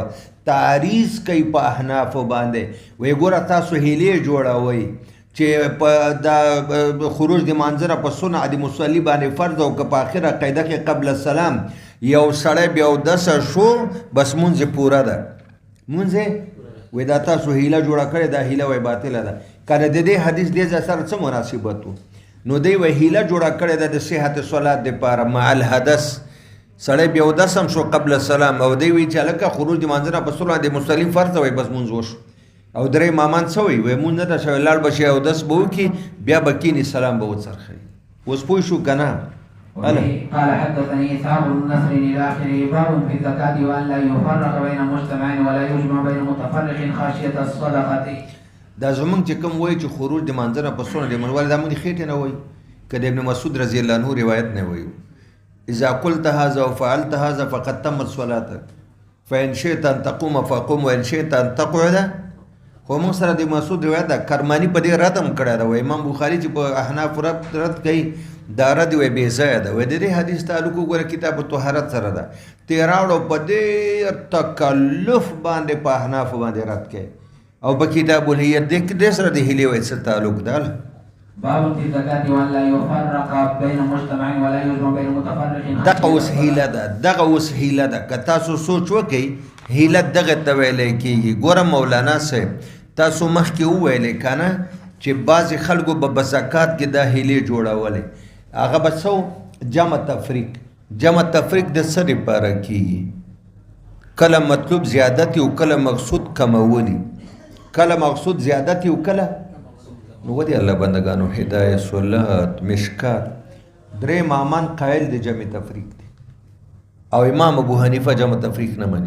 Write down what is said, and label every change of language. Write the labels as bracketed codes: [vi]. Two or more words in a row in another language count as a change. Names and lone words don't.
[ps] تعریض کوي په احنافو باندې وی ګوره تاسو هیلې جوړوئ چې په د خروج د مانځره په صنع د مصلي باندې فرض او که په آخره قاعده کې [ar] قبل السلام [ps] یو سړی بیا اودسه شو بس مونځ پوره ده مونځ وی دا تاسو هیله جوړه کړې دا هیله وی باطله ده که د دې حدیث دې ځای سره څه مناسبت و نو دی وی هیله جوړه کړې ده د صحت صلات دپاره [ar] مع الحدث [ps] سړی بیا اودس هم شو [ar] قبل السلام [ps] او دی وی چې هلکه خروج د مانځره په صنع د مصلي فرض وی بس مونځ وشو او درې مامان څه وی وی مونځ نه ده شوی لاړ به شي اودس به وکړي بیا به کیني سلام به وڅرخوي. اوس پوه شو که نه؟ [ar] قال حدثني إسحاق بن نصر إلى آخره. باب في الزكاة وأن لا يفرق بين مجتمعين ولا يجمع بين متفرق خشية الصدقة. [ps] دا زمونږ چې کوم وایي چې خروج د مانځره په صنع د منوالي دا مونږ خېټې نه وایي که د ابن مسعود [ar] رضی الله عنه [ps] روایت نه وایي [ar] اذا قلت هذا وفعلت هذا فقد تمت صلاتك فإن شئت أن تقوم فقم وإن شئت أن تقعد. [ps] خو موږ سره د مسعود روایت ده کرماني په دې رد هم کړی ده و امام بخاري چې په احناف رد کوي دا رد وی بې ځایه ده. وی د دې حدیث تعلق وګوره کتاب الطهارت سره ده تې راوړو په ډېر تکلف باندې په احنافو باندې رد کوي او په کتاب الهیت دې سره د هیلې وایي څه تعلق ده. [ar] باب في الزكاة وأن لا يفرق بين مجتمع ولا يجمع بين متفرق. [ps] دغه اوس هیله ده دغه اوس هیله ده که تاسو سوچ وکئ هیله دغه ته ویلی کېږي. ګوره مولانا صاحب تاسو مخکې وویلې که نه چې بعضې خلکو به په زکات کې دا هیلې جوړولې هغه به څه جمع تفریق جمع تفریق د څه دپاره کېږي کله مطلوب زیادت او کله مقصود کمولی کله مقصود زیادت او کله نو ودی الله بندگانو هدایه صلات مشکات درې مامان قائل د جمع تفریق دی او امام ابو حنیفه جمع تفریق نه مني.